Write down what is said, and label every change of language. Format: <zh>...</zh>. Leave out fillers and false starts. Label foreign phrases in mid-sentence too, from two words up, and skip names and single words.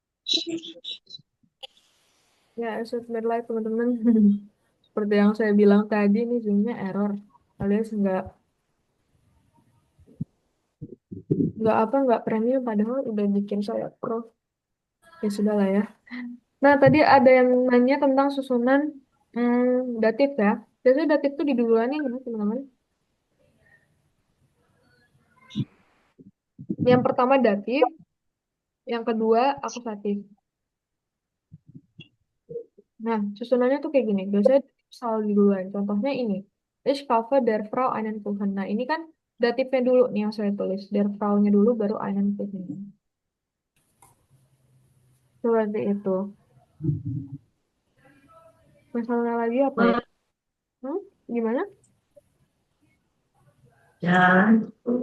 <id>Ya, should made life teman-teman. Seperti yang saya bilang tadi, nih zoomnya error. Alias nggak premium padahal udah bikin saya pro. Ya sudah lah ya. Nah, tadi ada yang nanya tentang susunan datif ya. Biasanya datif tuh diduluan gimana teman-teman? Yang pertama datif, yang kedua akusatif. Nah, susunannya tuh kayak gini. Biasanya selalu duluan. Contohnya ini.</id> <de>Ich kaufe der Frau einen Kuchen.</de> <id>Nah, ini kan datifnya dulu nih yang saya tulis.</id> <de>Der Frau-nya</de> <id>dulu baru</id> <de>einen Kuchen.</de> <id>Seperti itu. Misalnya lagi apa ya? Hmm? Gimana? Dan</id>